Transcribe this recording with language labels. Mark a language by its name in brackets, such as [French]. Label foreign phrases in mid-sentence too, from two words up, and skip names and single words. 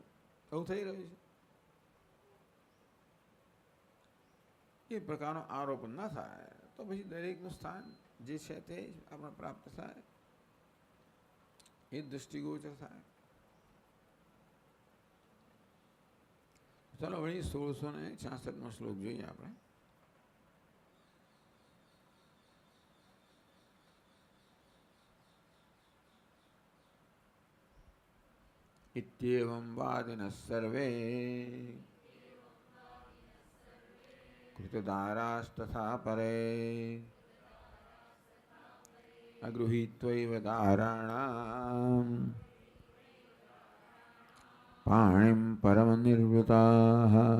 [Gujarati] એવું થઈ રહ્યું છે. એ પ્રકારનો આરોપ ન થાય તો પછી દરેકનું સ્થાન જે છે તે જ આપણે પ્રાપ્ત થાય, એ દૃષ્ટિગોચર થાય. ચાલો વળી 1666 શ્લોક જોઈએ આપણે. [Sanskrit] इत्येवं वादिनः सर्वे कृतदारास्तथा परे अगृहीत्वैव दाराणाम् पाणिं परमनिर्वृताः.